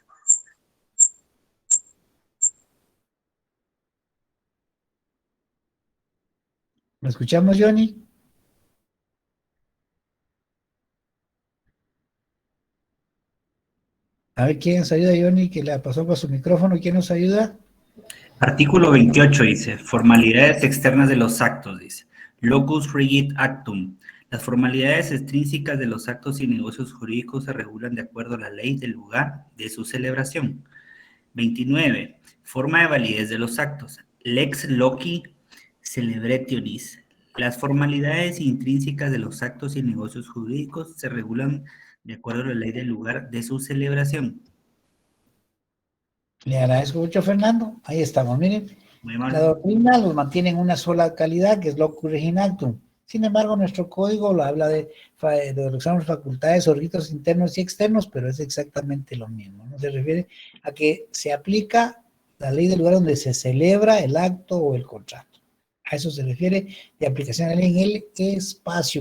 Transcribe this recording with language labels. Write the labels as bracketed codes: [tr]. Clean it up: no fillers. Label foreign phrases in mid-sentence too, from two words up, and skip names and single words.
[es] ¿Me escuchamos, Johnny? A ver, ¿quién nos ayuda, Johnny? Que le pasó por su micrófono. ¿Quién nos ayuda? Artículo 28 dice, formalidades externas de los actos, dice. [la] Locus regit actum. [es] Las formalidades extrínsecas de los actos y negocios jurídicos se regulan de acuerdo a la ley del lugar de su celebración. 29. Forma de validez de los actos. [la] Lex loci celebrationis. [es] Las formalidades intrínsecas de los actos y negocios jurídicos se regulan de acuerdo a la ley del lugar de su celebración. Le agradezco mucho, Fernando. Ahí estamos, miren. Muy mal. La doctrina los mantiene en una sola calidad, que es [la] locus regit actum. [es] Sin embargo, nuestro código lo habla de los facultades o ritos internos y externos, pero es exactamente lo mismo, ¿no? Se refiere a que se aplica la ley del lugar donde se celebra el acto o el contrato. A eso se refiere de aplicación de la ley en el espacio.